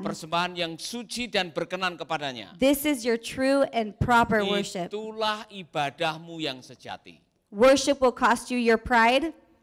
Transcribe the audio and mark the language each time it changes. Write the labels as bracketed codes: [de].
[id] Persembahan yang suci dan berkenan kepadanya. [en] This is your true and proper worship. [id] Itulah ibadahmu yang sejati. [en] Worship will cost you your pride.